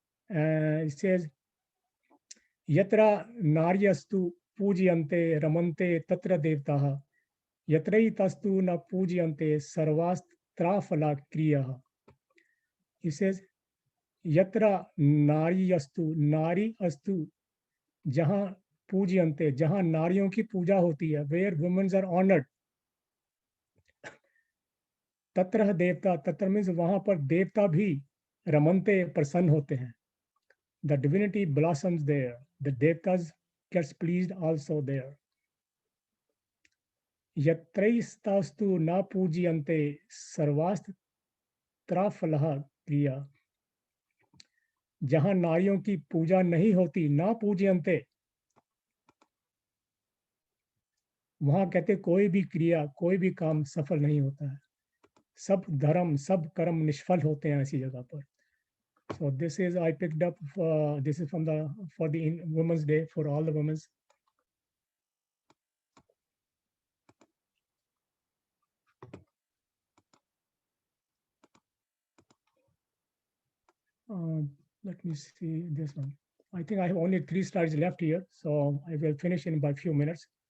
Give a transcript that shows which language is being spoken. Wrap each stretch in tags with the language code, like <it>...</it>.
<en>It says,</en> <sa>Yatra naryastu pujyante ramante tatra devtaha, yatrai tastu na pujyante sarvastrafala kriyaha.</sa> <en>It says,</en> <sa>Yatra naryastu, nari astu,</sa> <en>jahan pujyante,</en> <hi>jahan नारियों की पूजा होती है,</hi> <en>where women are honored.</en> <hi>तत्र देवता, तत्र means वहां पर देवता भी रमनते प्रसन्न होते हैं.</hi> <en>The divinity blossoms there. The devtas gets pleased also there.</en> <sa>Yatraistastu na pujyante sarvastrafalaha kriya.</sa> <hi>जहां नारियों की पूजा नहीं होती,</hi> <sa>ना पूजयन्ते,</sa> <hi>वहां कहते कोई भी क्रिया, कोई भी काम सफल नहीं होता है, सब धर्म, सब कर्म निष्फल होते हैं ऐसी जगह पर.</hi> <en>So this is I picked up. This is from the for the Women's Day for all the women. Let me see this one. I think I have only 3 slides left here, so I will finish in about a few minutes.</en>